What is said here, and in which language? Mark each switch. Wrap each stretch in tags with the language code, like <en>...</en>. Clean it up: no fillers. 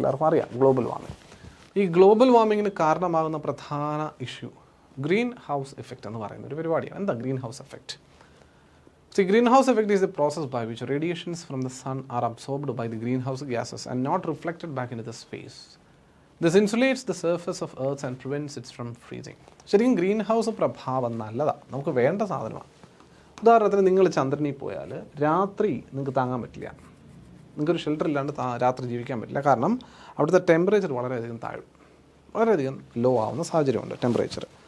<ml>എല്ലാവർക്കും അറിയാം global warming. ഈ ഗ്ലോബൽ വാർമിങ്ങിന് കാരണമാകുന്ന പ്രധാന ഇഷ്യൂ ഗ്രീൻ ഹൗസ് എഫക്റ്റ് എന്ന് പറയുന്ന ഒരു പരിപാടിയാണ്. എന്താ green house effect?</ml> <en>See, greenhouse effect is the process by which radiations from the sun are absorbed by the greenhouse gases and not reflected back into the space. This insulates the surface of Earth and prevents it from freezing.</en> <ml>ശരിക്കും green house പ്രഭാവം നല്ലതാണ്, നമുക്ക് വേണ്ട സാധനമാണ്. ഉദാഹരണത്തിന് നിങ്ങൾ ചന്ദ്രനിൽ പോയാൽ രാത്രി നിങ്ങൾക്ക് താങ്ങാൻ പറ്റില്ല, നിങ്ങൾക്കൊരു ഷെൽട്ടർ ഇല്ലാണ്ട് രാത്രി ജീവിക്കാൻ പറ്റില്ല. കാരണം അവിടുത്തെ ടെമ്പറേച്ചർ വളരെയധികം താഴും, വളരെയധികം ലോ ആവുന്ന സാഹചര്യമുണ്ട് ടെമ്പറേച്ചർ.</ml>